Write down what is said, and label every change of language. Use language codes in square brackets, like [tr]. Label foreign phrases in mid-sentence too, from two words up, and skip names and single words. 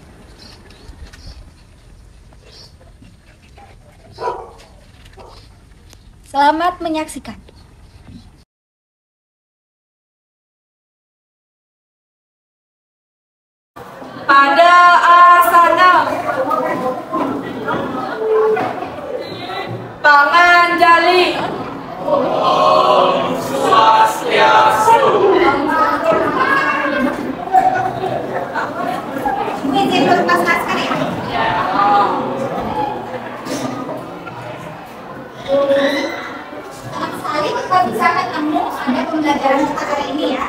[id] Selamat menyaksikan. Pada asana, tangan jali. Om Swastiastu. Izin lepas masker ya. Senang sekali kita bisa ketemu pada pembelajaran kita hari ini ya.